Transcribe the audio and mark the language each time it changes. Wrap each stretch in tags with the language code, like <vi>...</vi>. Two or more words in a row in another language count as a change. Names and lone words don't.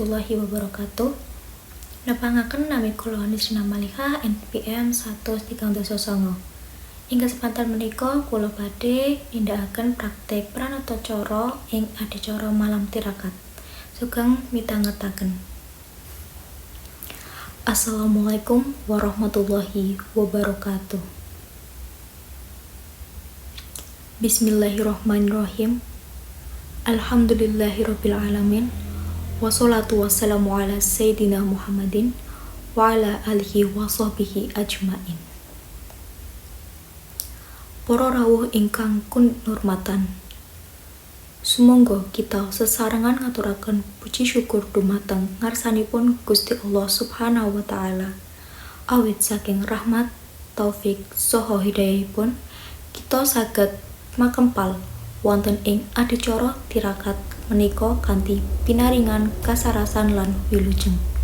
<ar>ورحمة الله وبركاته.</ar> <jv>Nepangaken nami kula Nisrina Maliha NPM 139. Ing kesempatan menika kula badhe nindakaken praktek pranatacara ing adicara malam tirakat. Sugeng mitangetaken.</jv> <ar>السلام عليكم ورحمة الله وبركاته. Bismillahirrahmanirrahim. الحمد لله رب العالمين والصلاة والسلام على سيدنا محمد وعلى آله وصحبه أجمعين.</ar> <jv>Para rawuh ingkang kunurmatan, sumangga kita sesarengan ngaturaken puji syukur dumateng ngarsanipun Gusti Allah</jv> <ar>سبحانه وتعالى.</ar> <jv>Awit saking rahmat, taufik saha hidayahipun kita saged makempal wonten ing adicara tirakat menika kanthi pinaringan kasarasan lan wilujeng.</jv>